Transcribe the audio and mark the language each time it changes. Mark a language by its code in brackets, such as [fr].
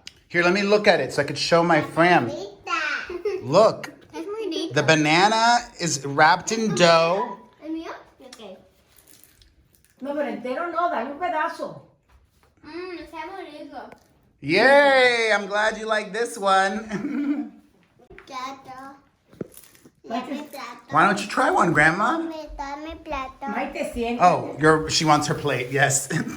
[en] Here, let me look at it so I could show my friend. Look. [es] Es muy rico. [en] The banana is wrapped in dough. [es] ¿El mío? Ok. No, pero entero no, dale un pedazo. Está muy rico. Yay! [en] I'm glad you like this one. [es] Plato. [en] Why don't you try one, Grandma? [es] Dame plato. Maite, siente. [en] Oh, she wants her plate, yes.